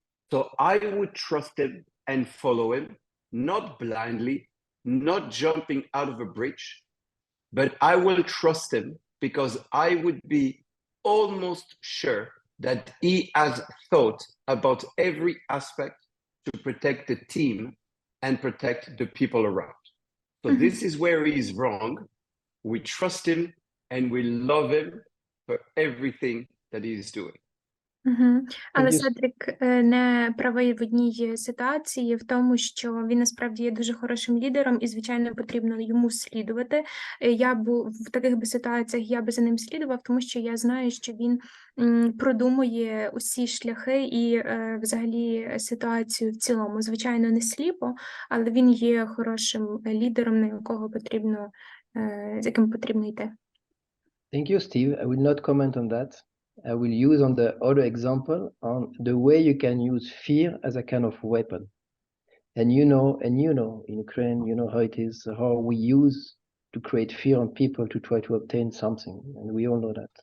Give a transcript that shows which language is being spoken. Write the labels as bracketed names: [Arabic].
[English] So I would trust him and follow him, not blindly, not jumping out of a bridge, but I will trust him because I would be almost sure that he has thought about every aspect to protect the team and protect the people around. So this is where he's wrong. We trust him and we love him for everything that he is doing. Угу. [Ukrainian] Але Седрік не правий в одній ситуації, в тому, що він насправді є дуже хорошим лідером і, звичайно, потрібно йому слідувати. Я в таких би ситуаціях я би за ним слідував, тому що я знаю, що він продумує усі шляхи і взагалі ситуацію в цілому. Звичайно, не сліпо, але він є хорошим лідером, на якого потрібно, з яким потрібно йти. [English] Thank you, Steve. I will not comment on that. I will use on the other example on the way you can use fear as a kind of weapon. And you know, in Ukraine, you know how it is, how we use to create fear on people to try to obtain something. And we all know that.